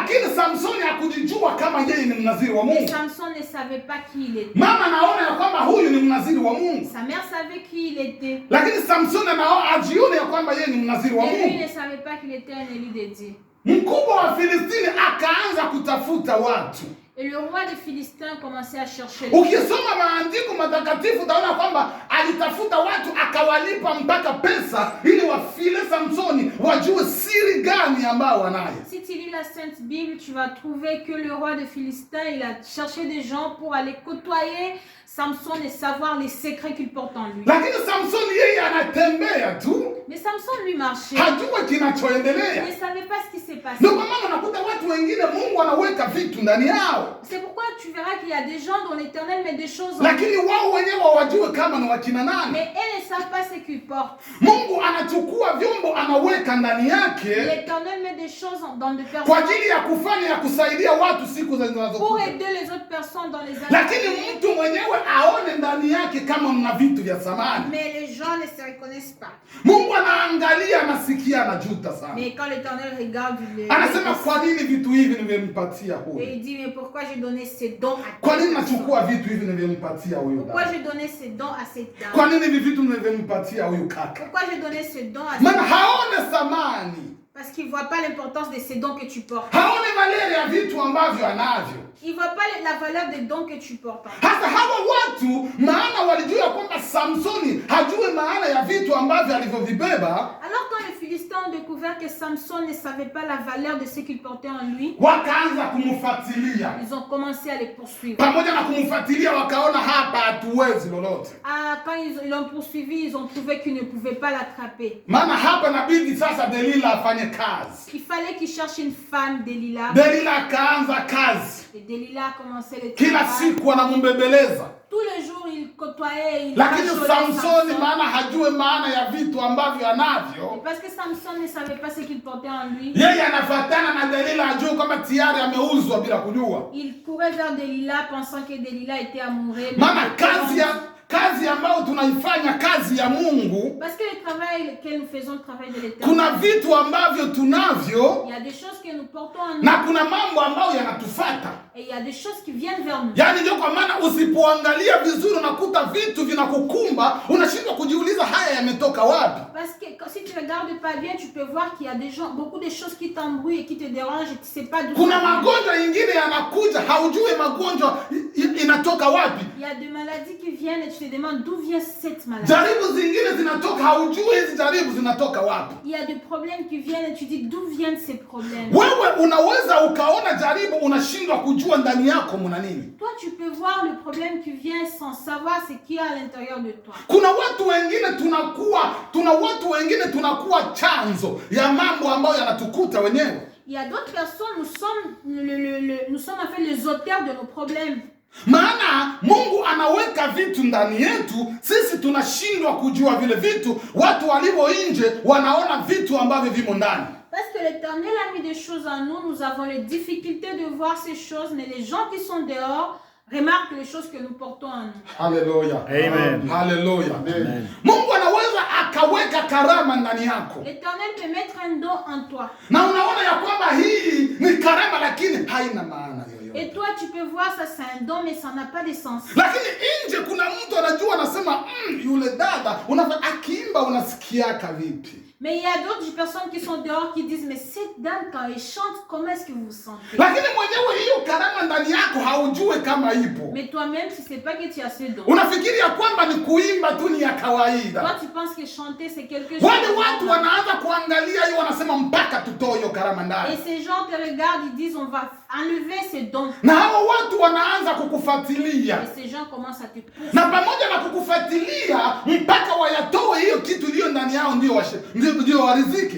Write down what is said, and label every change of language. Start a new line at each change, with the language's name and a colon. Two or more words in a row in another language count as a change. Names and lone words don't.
French: Mais Samson ne savait pas qui il était. Sa mère savait qui il était. Mais lui ne savait pas qu'il était un élu de Dieu. Et le roi des Philistins commençait à chercher.
Swahili: Ukisoma maandiko matakatifu utaona kwamba alitafuta watu akawalipa mpaka pesa ili wafile Samsoni wajue siri gani ambao wanayo.
French: Si tu lis la Sainte Bible, tu vas trouver que le roi des Philistins, il a cherché des gens pour aller côtoyer Samson et savoir les secrets qu'il porte en lui.
Swahili: Lakini Samsoni yeye anatembea tu.
French: Mais Samson lui marchait.
Swahili: Hajua kinachoendelea.
French: Il ne savait pas ce qui s'est passé.
Swahili: Ndio maana unakuta watu wengine Mungu anaweka vitu ndani yao.
French: C'est pourquoi tu verras qu'il y a des gens dont l'Éternel met des choses en
Swahili: lakini wao wenyewe hawajui kama ni wakina nani.
French: Mais elles ne savent pas ce qu'ils portent.
Swahili: Mungu anachukua vyombo anaweka ndani yake.
French: L'Éternel met des choses dans des personnes.
Swahili: Kwa ajili ya kufanya ya kusaidia watu siku zinazokuja.
French: Pour aider les autres personnes dans les années.
Swahili: Lakini mtu mwenyewe aone ndani yake kama mna vitu vya samani.
French: Mais les gens ne se reconnaissent pas.
Swahili: Mungu anaangalia, anasikia, anajuta sana.
French: Mais quand l'Éternel regarde,
Swahili: anasema kwa nini vitu hivi nimempatia huyu?
French: Et il dit mais pourquoi j'ai donné ces dons à
Swahili: kwa nini nachukua vitu hivi nimempatia huyu?
French: Pourquoi j'ai donné ces dons à cette dame?
Swahili: Kwa nini hivi vitu nimempatia huyu kaka?
French: Pourquoi j'ai donné ces dons à cette dame?
Swahili: Maana haone samani.
French: Parce qu'il ne voit pas l'importance de ces dons que tu portes.
Swahili: Haone valeur ya vitu ambavyo anavyo.
French: Il ne voit pas la valeur des dons que tu portes.
Swahili: Hata hawa watu maana walijua kwamba Samsoni hajui maana ya vitu ambavyo alivyovibeba.
French: Alors quand les Philistins ont découvert que Samson ne savait pas la valeur de ce qu'il portait en lui,
Swahili: wakaanza kumfuatilia.
French: Ils ont commencé à les poursuivre.
Swahili: Pamoja na kumfuatilia wakaona hapa hatuwezi lolote.
French: Quand ils l'ont poursuivi, ils ont trouvé qu'ils ne pouvaient pas l'attraper.
Swahili: Maana hapa inabidi sasa Delila afanye kazi.
French: Il fallait qu'il cherche une femme, Delila.
Swahili: Delila akaanza kazi.
French: Et Delila a commencé le travail.
Swahili: Kila siku anamumbebeleza.
French: Tous les jours il côtoyait, il
Swahili: lakini Samsoni maana hajue maana ya vitu ambavyo anavyo.
French: Parce que Samson ne savait pas ce qu'il portait en lui.
Swahili: Yeye anafuatana na Delila ajue kama tayari ameuzwa bila kujua.
French: Il courait vers Delila pensant que Delila était amoureux.
Swahili: Maana kazi ambayo tunaifanya kazi ya Mungu.
French: Parce que le travail que nous faisons, le travail de l'Éternel.
Swahili: Kuna vitu ambavyo tunavyo.
French: Il y a des choses que nous portons en nous.
Swahili: Na kuna mambo ambayo yanatufuata.
French: Et il y a des choses qui viennent vers nous.
Swahili: Yaani ndio kwa maana usipoangalia vizuri unakuta vitu vinakukumba, unashindwa kujiuliza haya yametoka wapi.
French: Parce que si tu regardes pas bien, tu peux voir qu'il y a des gens, beaucoup de choses qui t'embrouillent et qui te dérangent et tu sais pas d'où.
Swahili: Kuna magonjwa mengine yanakuja, haujui magonjwa inatoka wapi.
French: Il y a des maladies qui viennent et tu te demandes d'où vient cette maladie.
Swahili: Jaribu zingine zinatoka, haujui hizi jaribu zinatoka wapi.
French: Il y a des problèmes qui viennent et tu dis d'où viennent ces problèmes.
Swahili: Wewe unaweza ukaona jaribu unashindwa kujua kujua ndani yako muna nini.
French: Toi, tu peux voir le problème qui vient sans savoir ce qu'il y a à l'intérieur de toi.
Swahili: Kuna watu wengine tunakuwa chanzo ya mambo ambayo yanatukuta wenyewe.
French: Il y a d'autres personnes, nous sommes en fait les auteurs de nos problèmes.
Swahili: Maana Mungu anaweka vitu ndani yetu, sisi tunashindwa kujua vile vitu. Watu walio nje wanaona vitu ambavyo vimo ndani.
French: Parce que l'Éternel a mis des choses en nous, nous avons les difficultés de voir ces choses, mais les gens qui sont dehors remarquent les choses que nous portons en nous. Hallelujah. Amen. Hallelujah. Amen.
Swahili: Mungu anaweza akaweka karama ndani yako.
French: L'Éternel peut mettre un don en toi.
Swahili: Na unaona ya kwamba hii ni karama lakini haina maana yoyote.
French: Et toi, tu peux voir ça, c'est un don, mais ça n'a pas de sens.
Swahili: Lakini nje kuna mtu anajua, anasema yule dada akiimba unasikiaka vipi?
French: Mais il y a d'autres personnes qui sont dehors qui disent, mais cette dame, quand elle chante, comment est-ce que vous vous sentez?
Swahili: Lakini mwenyewe hiyo karama ndani yako haujue kama ipo.
French: Mais toi-même, tu ne sais pas que tu as ce don.
Swahili: Unafikiri ya kwamba ni kuimba tu ni ya kawaida.
French: Toi, tu penses que chanter, c'est quelque chose.
Swahili: Wale watu wanaanza kuangalia hiyo, wanasema mpaka tutoe hiyo karama ndani.
French: Et ces gens te regardent, ils disent, on va enlever ces dons.
Swahili: Na hao watu wanaanza kukufuatilia.
French: Et ces gens commencent à te pousser.
Swahili: Na pamoja na kukufuatilia mpaka wayatoe hiyo kitu iliyo ndani yao ndio warizike.